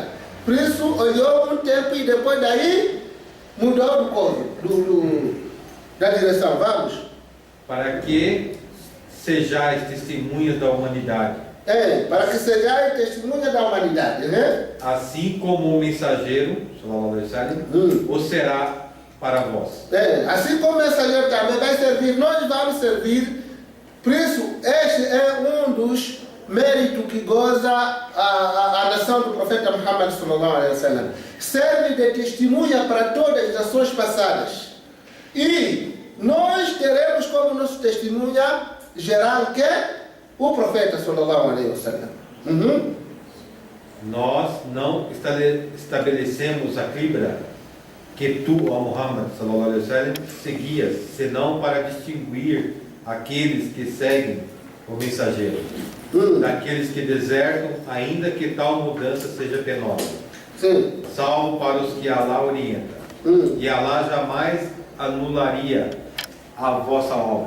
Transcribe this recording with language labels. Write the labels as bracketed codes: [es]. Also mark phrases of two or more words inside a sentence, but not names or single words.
[pt] Por isso, olhou um tempo e depois daí mudou do curso, da direção. Vamos? Para que sejais testemunhas da humanidade. Para que sejais testemunhas da humanidade, né? Assim como o mensageiro, [ar] صلى الله عليه وسلم, [pt] o será para vós. Assim como o mensageiro também vai servir, nós vamos servir. Por isso, este é um dos méritos que goza a nação do profeta Muhammad [ar] صلى الله عليه وسلم. [pt] Serve de testemunha para todas as nações passadas. E nós teremos como nosso testemunha geral que o profeta [ar] صلى الله عليه وسلم. [pt] Nós não estabelecemos a Qibla que tu, ó Muhammad [ar] صلى الله عليه وسلم, [pt] seguias, senão para distinguir aqueles que seguem o mensageiro daqueles que desertam, ainda que tal mudança seja penosa. Sim. Salvo para os que Allah orienta. E Allah jamais anularia a vossa obra.